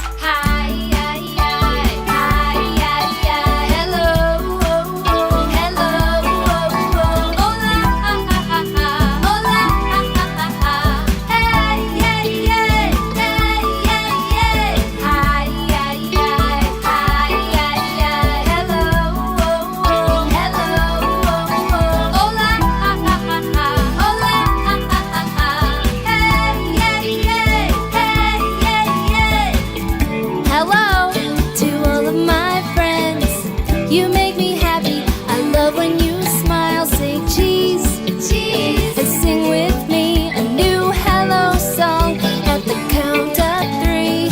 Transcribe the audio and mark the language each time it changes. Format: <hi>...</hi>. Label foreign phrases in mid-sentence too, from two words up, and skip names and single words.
<en>Hi, hi, hi, hi, hi, hi, hello, hello,</en> <es>hola, hola,</es> <en>hey, hey, hey, hey, hey, hey, hi, hi, hi, hi, hi, hi, hello, hello,</en> <es>hola, hola,</es> <en>hey, hey, hey, hey, hey, hey. Hello to all of my friends. You make me happy. I love when you smile. Say cheese, cheese, and sing with me a new hello song at the count of 3.</en>